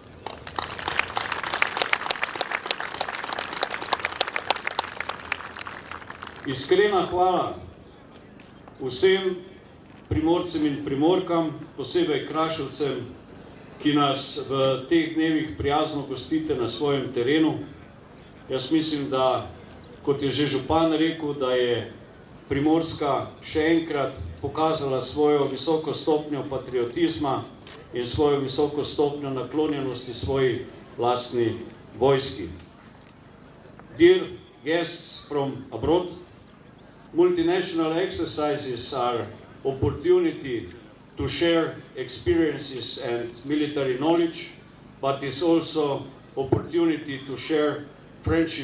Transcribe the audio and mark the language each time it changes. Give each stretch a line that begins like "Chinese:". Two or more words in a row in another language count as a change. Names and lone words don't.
Slovenian: Iskrena hvala vsem Primorcem in Primorkam, posebej Kraševcem, ki nas v teh dnevih prijazno gostite na svojem terenu. Jaz mislim, da, kot je že župan rekel, da je Primorska še enkrat pokazala svojo visoko stopnjo patriotizma in svojo visoko stopnjo naklonjenosti svoji lastni vojski.
English: Dear guests from abroad, multinational exercises are opportunity to share experiences and military knowledge, but it's also opportunity to share friendship.